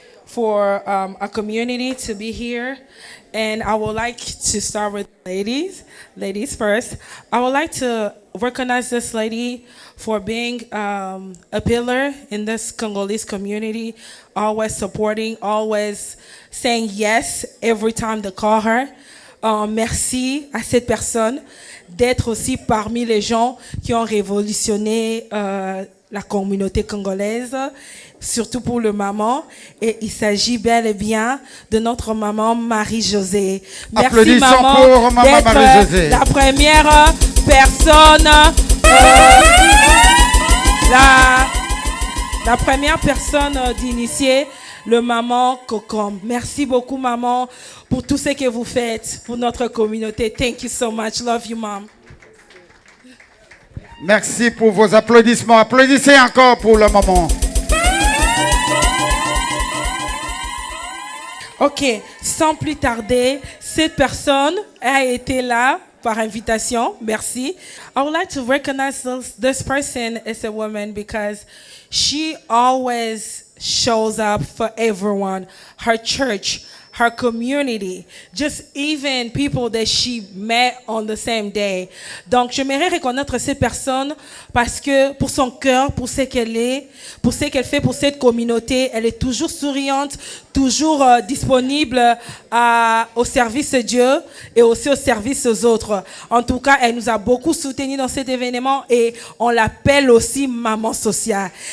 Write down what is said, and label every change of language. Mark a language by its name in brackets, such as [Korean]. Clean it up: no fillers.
[English] for a community to be here. And I would like to start with ladies. Ladies first. I would like to recognize this lady for being a pillar in this Congolese community, always supporting, always saying yes every time they call her. [French] Merci à cette personne d'être aussi parmi les gens qui ont révolutionné la communauté congolaise, surtout pour le maman. Et il s'agit bel et bien de notre maman Marie-Josée. Merci maman d'être la première personne, la première personne d'initier le maman Cocom. Merci beaucoup maman pour tout ce que vous faites pour notre communauté. [English] Thank you so much. Love you mom. [French] Merci pour vos applaudissements. Applaudissez encore pour le moment. Ok, sans plus tarder, cette personne a été là par invitation. Merci. [English] I would like to recognize this person as a woman because she always shows up for everyone, her church, her community, just even people that she met on the same day. [French] Donc, j'aimerais reconnaître cette personne parce que pour son cœur, pour ce qu'elle est, pour ce qu'elle fait pour cette communauté, elle est toujours souriante, toujours disponible au service de Dieu et aussi au service aux autres. En tout cas, elle nous a beaucoup soutenus dans cet événement et on l'appelle aussi maman sociale.